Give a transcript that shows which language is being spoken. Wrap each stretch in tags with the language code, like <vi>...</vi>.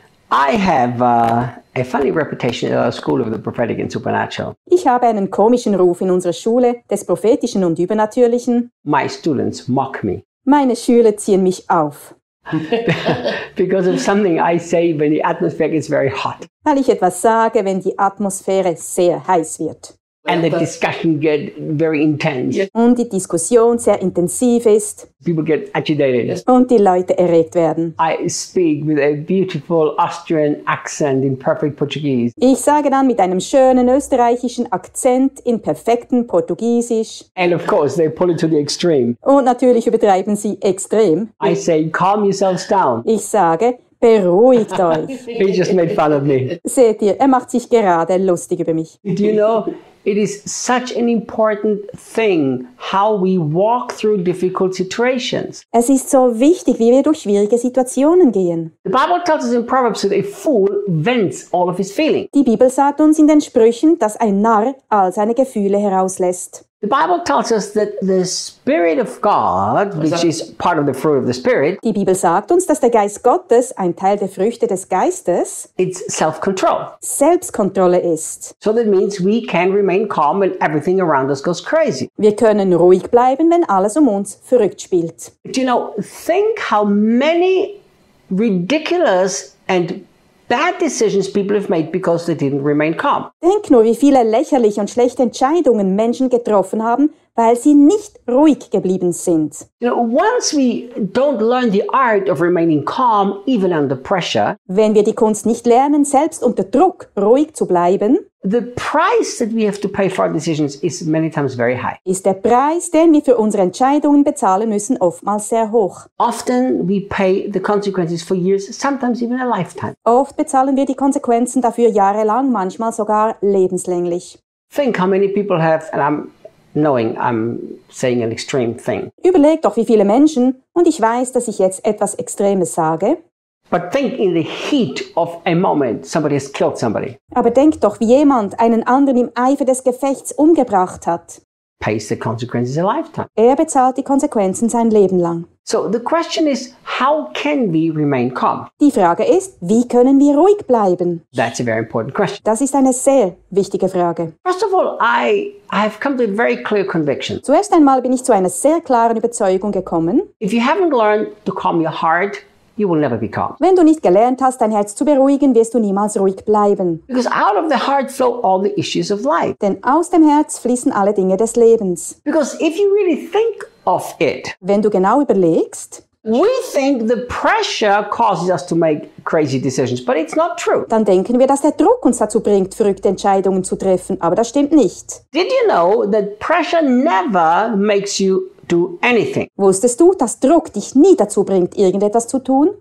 <en>I have a funny reputation in our school of the prophetic and supernatural.</en> <de>Ich habe einen komischen Ruf in unserer Schule des Prophetischen und Übernatürlichen.</de> <en>My students mock me.</en> <de>Meine Schüler ziehen mich auf.</de> <en>Because of something I say when the atmosphere is very hot.</en> <de>Weil ich etwas sage, wenn die Atmosphäre sehr heiß wird.</de> <en>And the discussion get very intense.</en> <de>Und die Diskussion sehr intensiv ist.</de> <en>People get agitated.</en> <de>Und die Leute erregt werden.</de> <en>I speak with a beautiful Austrian accent in perfect Portuguese.</en> <de>Ich sage dann mit einem schönen österreichischen Akzent in perfekten Portugiesisch.</de> <en>And of course they pull it to the extreme.</en> <de>Und natürlich übertreiben sie extrem.</de> <en>I say, calm yourselves down.</en> <de>Ich sage, beruhigt euch.</de> <en>He just made fun of me.</en> <de>Seht ihr, er macht sich gerade lustig über mich.</de> <en>Do you know? It is such an important thing how we walk through difficult situations.</en> <de>Es ist so wichtig, wie wir durch schwierige Situationen gehen.</de> <en>The Bible tells us in Proverbs that a fool vents all of his feelings.</en> <de>Die Bibel sagt uns in den Sprüchen, dass ein Narr all seine Gefühle herauslässt.</de> <en>The Bible tells us that the Spirit of God, which is part of the fruit of the Spirit,</en> <de>die Bibel sagt uns, dass der Geist Gottes ein Teil der Früchte des Geistes,</de> <en>it's self-control.</en> <de>Selbstkontrolle ist.</de> <en>So that means we can remain calm when everything around us goes crazy.</en> <de>Wir können ruhig bleiben, wenn alles um uns verrückt spielt.</de> <en>But you know, think how many ridiculous and bad decisions people have made because they didn't remain calm.</en> <de>Denk nur, wie viele lächerliche und schlechte Entscheidungen Menschen getroffen haben, weil sie nicht ruhig geblieben sind.</de> <en>You know, once we don't learn the art of remaining calm even under pressure,</en> <de>wenn wir die Kunst nicht lernen, selbst unter Druck ruhig zu bleiben,</de> <en>the price that we have to pay for our decisions is many times very high.</en> <de>Ist der Preis, den wir für unsere Entscheidungen bezahlen müssen, oftmals sehr hoch.</de> <en>Often we pay the consequences for years, sometimes even a lifetime.</en> <de>Oft bezahlen wir die Konsequenzen dafür jahrelang, manchmal sogar lebenslänglich.</de> <en>Think how many people have, and I'm knowing I'm saying an extreme thing.</en> <de>Überleg doch, wie viele Menschen, und ich weiß, dass ich jetzt etwas Extremes sage.</de> <en>But think in the heat of a moment somebody has killed somebody.</en> <de>Aber denk doch, wie jemand einen anderen im Eifer des Gefechts umgebracht hat.</de> <en>Pays the consequences a lifetime.</en> <de>Er bezahlt die Konsequenzen sein Leben lang.</de> <en>So the question is, how can we remain calm?</en> <de>Die Frage ist, wie können wir ruhig bleiben?</de> <en>That's a very important question.</en> <de>Das ist eine sehr wichtige Frage.</de> <en>First of all, I have come to a very clear conviction.</en> <de>Zuerst einmal bin ich zu einer sehr klaren Überzeugung gekommen.</de> <en>If you haven't learned to calm your heart, you will never be calm.</en> <de>Wenn du nicht gelernt hast, dein Herz zu beruhigen, wirst du niemals ruhig bleiben.</de> <en>Because out of the heart flow all the issues of life.</en> <de>Denn aus dem Herz fließen alle Dinge des Lebens.</de> <en>Because if you really think of it,</en> <de>wenn du genau überlegst,</de> <en>we think the pressure causes us to make crazy decisions, but it's not true.</en> <de>Dann denken wir, dass der Druck uns dazu bringt, verrückte Entscheidungen zu treffen, aber das stimmt nicht.</de> <en>Did you know that pressure never makes you do anything?</en> <de>Wusstest du, dass Druck dich nie dazu bringt, irgendetwas zu tun?</de>